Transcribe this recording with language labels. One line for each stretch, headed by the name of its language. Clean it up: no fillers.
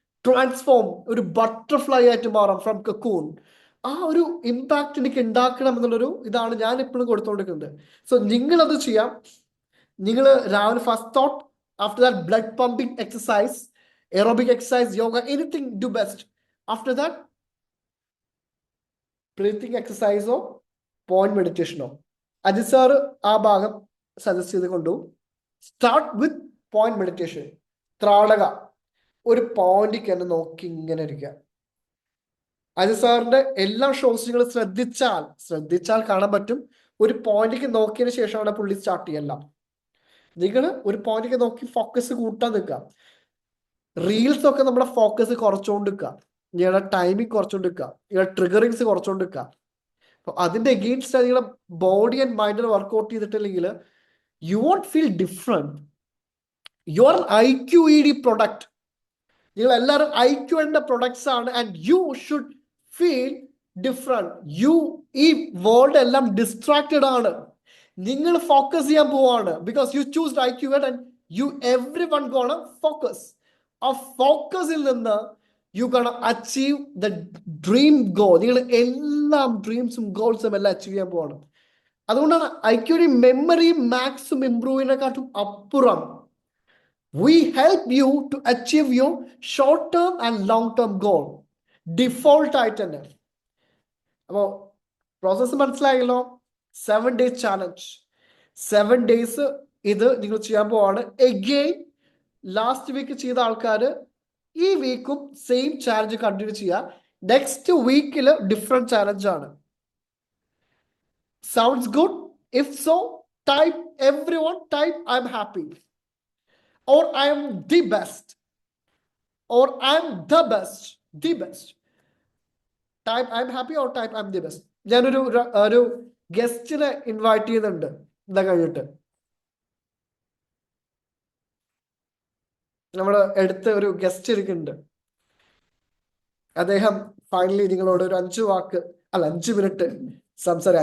Malayalam: Transform, ഒരു butterfly ആയിട്ട് മാറാം ഫ്രം കക്കൂൺ. ആ ഒരു ഇമ്പാക്ട് എനിക്ക് ഉണ്ടാക്കണം എന്നുള്ളൊരു ഇതാണ് ഞാൻ എപ്പോഴും കൊടുത്തുകൊണ്ടിരിക്കുന്നത്.
English: so
Malayalam: നിങ്ങളത് ചെയ്യാം. നിങ്ങൾ രാവിലെ
English: First thought, after that blood pumping exercise, aerobic exercise, yoga, anything, do best. After that, breathing exercise or point meditation.
Malayalam: Ajit sir ആ ഭാഗം സജസ്റ്റ് ചെയ്ത് കൊണ്ടു. Start with point meditation. ത്രാടക, ഒരു പോയിന്റിക്ക് തന്നെ നോക്കി ഇങ്ങനെ ഇരിക്കുക. അജിത് സാറിന്റെ എല്ലാ ഷോസ് നിങ്ങൾ ശ്രദ്ധിച്ചാൽ കാണാൻ പറ്റും. ഒരു പോയിന്റിക്ക് നോക്കിയതിന് ശേഷമാണ് പുള്ളി സ്റ്റാർട്ട് ചെയ്യല്ല. നിങ്ങൾ ഒരു പോയിന്റിക്ക് നോക്കി ഫോക്കസ് കൂട്ടാൻ നിൽക്കുക. റീൽസ് ഒക്കെ നമ്മുടെ ഫോക്കസ് കുറച്ചുകൊണ്ടിരിക്കുക, നിങ്ങളുടെ ടൈമിങ് കുറച്ചുകൊണ്ടിരിക്കുക, നിങ്ങളുടെ ട്രിഗറിങ്സ് കുറച്ചുകൊണ്ടിരിക്കുക. അപ്പൊ അതിന്റെ എഗെയിൻസ്റ്റ് നിങ്ങളുടെ ബോഡി ആൻഡ് മൈൻഡിനെ വർക്ക്ഔട്ട് ചെയ്തിട്ടില്ലെങ്കിൽ
English: You won't feel different. You are IQED product.
Malayalam: നിങ്ങൾ എല്ലാവരും IQED പ്രൊഡക്ട്സ് ആണ്.
English: And you should feel different.
Malayalam: ഈ വേൾഡ് എല്ലാം ഡിസ്ട്രാക്റ്റഡ് ആണ്. നിങ്ങൾ ഫോക്കസ് ചെയ്യാൻ പോവാണ്.
English: Because you choose IQED and you everyone gonna focus.
Malayalam: ആ ഫോക്കസിൽ നിന്ന്
English: You gonna achieve the dream goal.
Malayalam: നിങ്ങൾ എല്ലാം ഡ്രീംസും ഗോൾസും എല്ലാം അച്ചീവ് ചെയ്യാൻ പോവാണ്. അതുകൊണ്ടാണ് IQED മെമ്മറി മാക്സും ഇംപ്രൂവ് ചെയ്യുന്നതിനെക്കാട്ടും അപ്പുറം
English: we help you to achieve your short term and long term goal.
Malayalam: Default ആയിട്ട് തന്നെ. അപ്പോൾ പ്രോസസ്സ് മനസ്സിലായല്ലോ. 7 days ചാലഞ്ച്, 7 days ഇത് നിങ്ങൾ ചെയ്യാൻ പോവാണ്. എഗെയിൻ ലാസ്റ്റ് വീക്ക് ചെയ്ത ആൾക്കാർ ഈ വീക്കും സെയിം ചാലഞ്ച് കണ്ടിന്യൂ ചെയ്യുക. നെക്സ്റ്റ് വീക്കിൽ ഡിഫറെന്റ് ചാലഞ്ച് ആണ്.
English: Sounds good? If so, type everyone, type I'm happy, or I am the best, or I am the best. Type I'm happy or type I'm the best.
Malayalam: ഞാനൊരു ഗസ്റ്റിനെ invite ചെയ്യുന്നുണ്ട്. എന്താ കഴിഞ്ഞിട്ട് നമ്മുടെ അടുത്ത് ഒരു guest ഇരിക്കുന്നുണ്ട്. അദ്ദേഹം ഫൈനലി നിങ്ങളോട് ഒരു 5 മിനിറ്റ് സംസാരം.